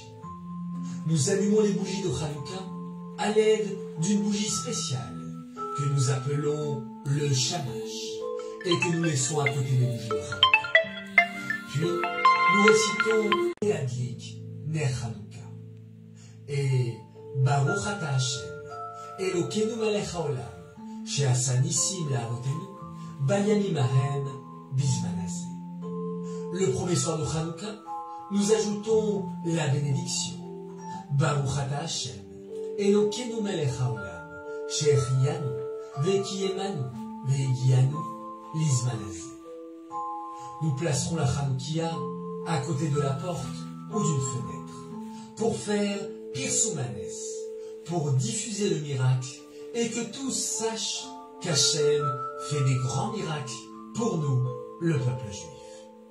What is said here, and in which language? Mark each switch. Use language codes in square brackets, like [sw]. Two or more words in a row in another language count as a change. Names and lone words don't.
[fr] Nous allumons les bougies de Hanouka à l'aide d'une bougie spéciale que nous appelons le shamash et que nous laissons à côté des bougies de Hanouka. Puis, nous récitons les [he] להדליק נר חנוכה et ברוך אתה השם אלוקינו מלך העולם שעשה נסים לאבותינו בימים ההם בזמן הזה. [fr] Le premier soir de Hanouka, nous ajoutons la bénédiction. [he] ברוך אתה השם אלוקינו מלך העולם שהחיינו וקיימנו והגיענו לזמן הזה. [fr] Nous placerons la Hanoukia à côté de la porte ou d'une fenêtre pour faire Pirsoumanes, pour diffuser le miracle et que tous sachent qu'Hachem fait des grands miracles pour nous, le peuple juif.